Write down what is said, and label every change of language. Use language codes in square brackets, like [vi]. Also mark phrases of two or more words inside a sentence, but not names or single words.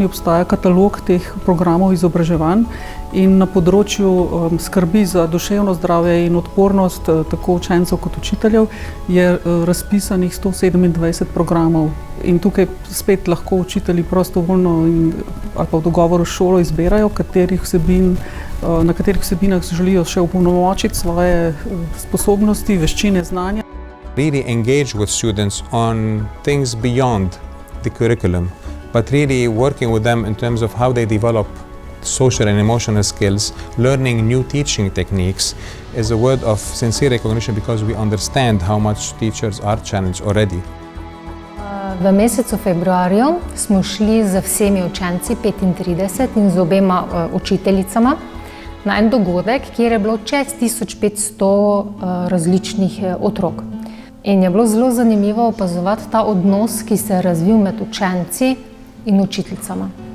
[sl] obstaja katalog teh programov izobraževanj in na področju skrbi za duševno zdravje in odpornost tako učencev kot učiteljev je razpisanih 127 programov in tukaj spet lahko učitelji prostovoljno ali pa v dogovoru s šolo izbirajo, na katerih vsebinah želijo še opolnomočiti svoje sposobnosti, veščine, znanja. [en] Really engage with students on things beyond the curriculum, but really working with them in terms of how they develop social and emotional skills, learning new teaching techniques is a word of sincere recognition because we understand how much teachers are challenged already. [sl] V mesecu februarju smo šli z vsemi učenci, 35 in z obema učiteljicama, na en dogodek, kjer je bilo čez 1500 različnih otrok. In je bilo zelo zanimivo opazovati ta odnos, ki se je razvil med učenci in učiteljicama.